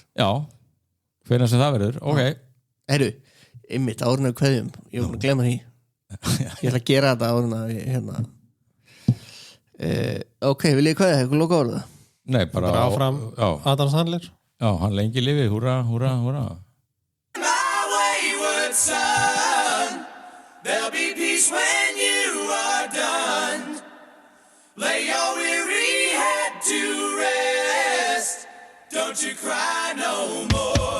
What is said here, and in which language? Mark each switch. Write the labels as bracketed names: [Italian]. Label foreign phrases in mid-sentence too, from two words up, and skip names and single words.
[Icelandic] já, hvernig sem það verður ok herru, einmitt árinu kveðjum ég var búin að glemma því ég ætla að gera þetta árinu ok, vil ég kveðja, hefur loka orða? Nei, bara áfram Adam Sandler já, hann lengi lifi, húra, húra, húra [English] Son, there'll be peace when you are done. Lay your weary head to rest. Don't you cry no more.